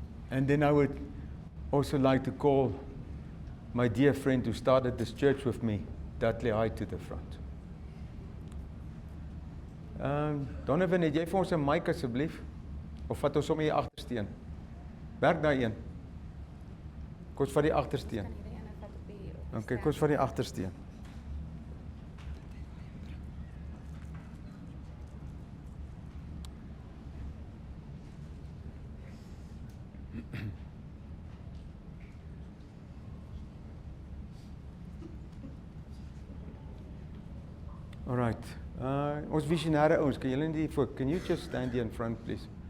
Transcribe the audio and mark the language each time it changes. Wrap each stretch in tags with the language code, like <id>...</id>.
<en>And then I would also like to call my dear friend who started this church with me, Dudley Hyde, to the front.</en> <af>Donovan, het jy vir ons 'n mic asseblief? Of vat ons sommer die agtersteen? Werk daai een. Kom ons vat die agtersteen. Okay, kom ons vat die agtersteen. All right. Ons visionêre ouens, kan julle nie voor?</af> <en>Can you just stand here in front, please?</en>